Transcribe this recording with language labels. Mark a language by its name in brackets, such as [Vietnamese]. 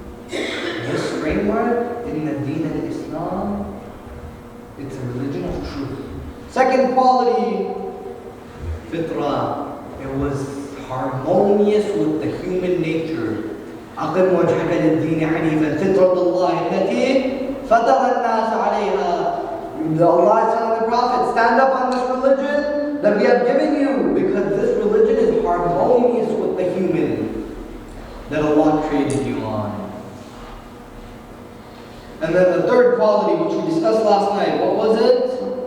[English] This framework in the Deen al-Islam, it's a religion of truth. Second quality, fitrah. It was harmonious with the human nature. [Arabic] أقم وجهك للدين حنيفا فطرة الله التي فطر الناس عليها. [English] Allah is telling the Prophet, stand up on this religion that we have given you, because this religion is harmonious with the human that Allah created you on. And then the third quality, which we discussed last night, what was it?